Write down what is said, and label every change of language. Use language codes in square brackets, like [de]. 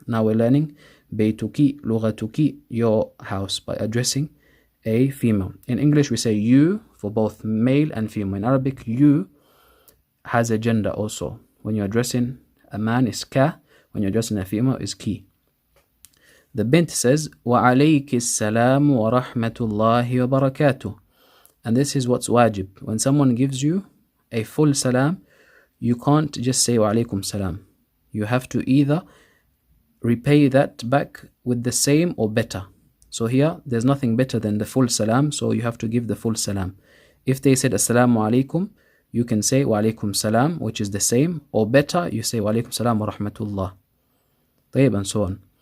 [en] Now we're learning baytuki, lughatuki, your house, by addressing a female. In English, we say you for both male and female. In Arabic, you has a gender also. When you're addressing a man, is ka. When you're addressing a female, is ki. The bint says, [ar] وَعَلَيْكِ السَّلَامُ وَرَحْمَةُ اللَّهِ وَبَرَكَاتُهُ. [en] And this is what's wajib. When someone gives you a full salam, you can't just say وَعَلَيْكُمْ salam. You have to either repay that back with the same or better. So here, there's nothing better than the full salam, so you have to give the full salam. If they said assalamu alaikum, you can say wa alaikum salam, which is the same, or better, you say wa alaikum salam wa rahmatullah. طيب, and so on.